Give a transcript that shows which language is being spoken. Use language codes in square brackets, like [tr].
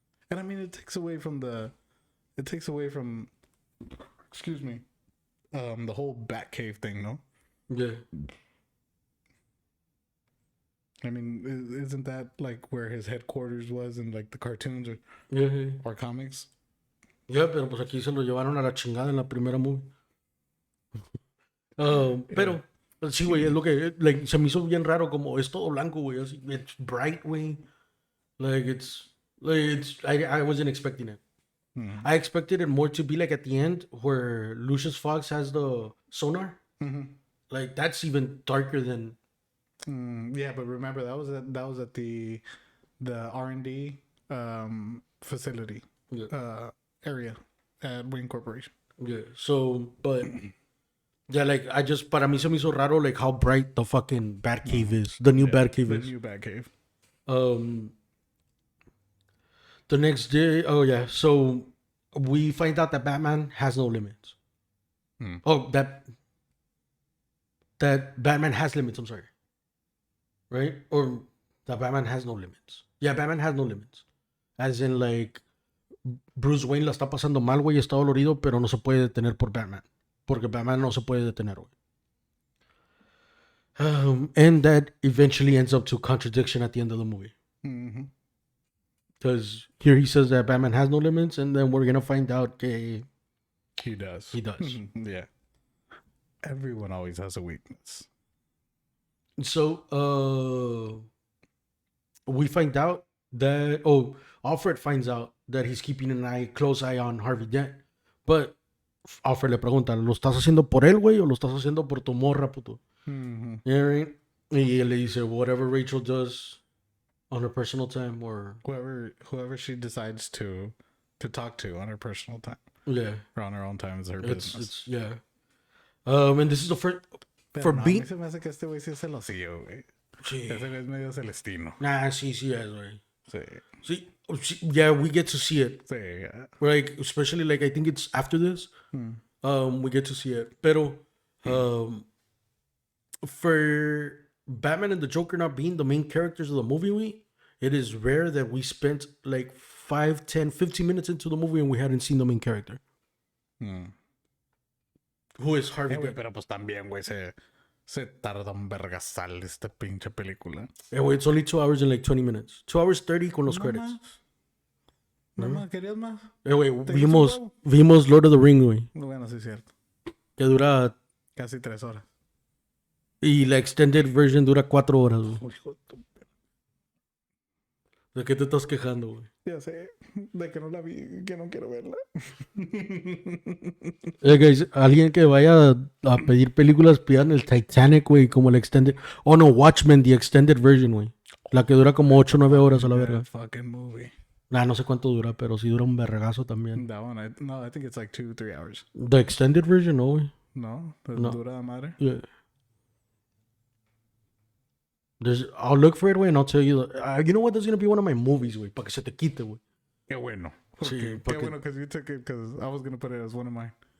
[en] And I mean, it takes away from. Excuse me. the whole Batcave thing, no? Yeah. I mean, isn't that like where his headquarters was in like the cartoons Yeah. or comics? [es] Ya, pero pues aquí se lo llevaron a la chingada en la primera movie. Pero, sí, güey, es lo que like, se me hizo bien raro, como es todo blanco, güey. [en] Así, it's bright, güey. I wasn't expecting it. I expected it more to be like at the end where Lucius Fox has the sonar. Like, that's even darker than. Yeah, but remember that was at the R&D facility Yeah. area at Wayne Corporation. Yeah. So, but. Yeah, like, [es] para mí se me hizo raro, [en] like, how bright the fucking Batcave is. The new Batcave The is. new Batcave. The next day, oh yeah, so we find out that Batman has no limits. Oh, that Batman has limits. I'm sorry, right? Or that Batman has no limits. Yeah, Batman has no limits. As in, like, [es] Bruce Wayne la está pasando mal, güey, está dolorido, pero no se puede detener por Batman. Porque Batman no se puede detener, güey. [en] And that eventually ends up to contradiction at the end of the movie. Because here he says that Batman has no limits, and then we're gonna find out that He does. he does. Yeah. Everyone always has a weakness. So, we find out that Alfred finds out that he's keeping a close eye on Harvey Dent, but Alfred [es] le pregunta, ¿lo estás haciendo por él, güey, o lo estás haciendo por tu morra, puto? [en] Yeah, right? [es] Y él le dice, [en] whatever Rachel does on her personal time, or Whoever she decides to talk to on her personal time. Yeah. Or on her own time is her business. Yeah. And this is the first for [es] Pero no, [en] being. [es] a mí se me hace que este güey sí es celosillo, güey. Sí. Ese güey es medio celestino. Nah, sí es, güey. Sí. [en] See, yeah, we get to see it. [es] Sí, yeah. [en] Like, especially, like, I think it's after this. We get to see it. Pero, for Batman and the Joker not being the main characters of the movie, it is rare that we spent like 5, 10, 15 minutes into the movie and we hadn't seen the main character. Who is Harvey Dent. [es] Pero pues también, güey, se tarda un vergasal esta pinche película. [en] Güey, it's only 2 hours and like 20 minutes. 2 hours 30 con los credits. [es] No más, ¿querías más? Güey, vimos Lord of the Rings, güey. Bueno, sí es cierto. Que dura... Casi 3 horas. Y la extended version dura 4 horas, güey. ¿De qué te estás quejando, güey? Ya sé, de que no la vi, que no quiero verla. Guys, alguien que vaya a pedir películas, pidan el Titanic, güey, como la extended... Oh, no, Watchmen, [en] the extended version, [es] güey. La que dura como 8 o 9 horas a la verga. [en] Fucking movie. [es] Nah, no sé cuánto dura, pero sí dura un vergazo también. [en] That one, I think it's like 2-3 hours. The extended version, no, güey. [es] No, No. dura la madre. [en] Yeah. I'll look for it, güey, and I'll tell you. You know what? That's going to be one of my movies, güey, [es] para que se te quite, [en] güey. [es] Qué bueno. Sí, Qué porque... [en] bueno, because you took it, because I was going to put it as one of mine.